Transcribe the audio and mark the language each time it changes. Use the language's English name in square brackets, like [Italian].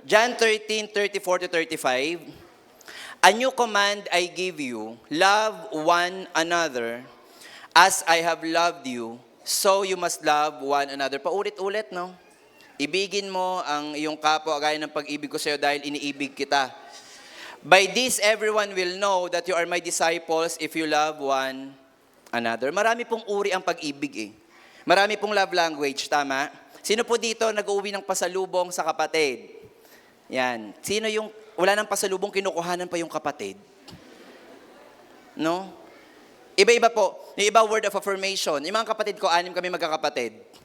[English] John 13:34-35, a new command I give you, love one another as I have loved you, so you must love one another. [Filipino] Paulit-ulit, no? Ibigin mo ang iyong kapwa gaya ng pag-ibig ko sa iyo dahil iniibig kita. [English] By this, everyone will know that you are my disciples if you love one another. [Filipino] Marami pong uri ang pag-ibig eh. Marami pong love language, tama? Sino po dito nag-uwi ng pasalubong sa kapatid? Yan. Sino yung wala nang pasalubong, kinukuhanan pa yung kapatid? No? Iba-iba po. Yung iba, word of affirmation. Yung mga kapatid ko, 6 kami magkakapatid.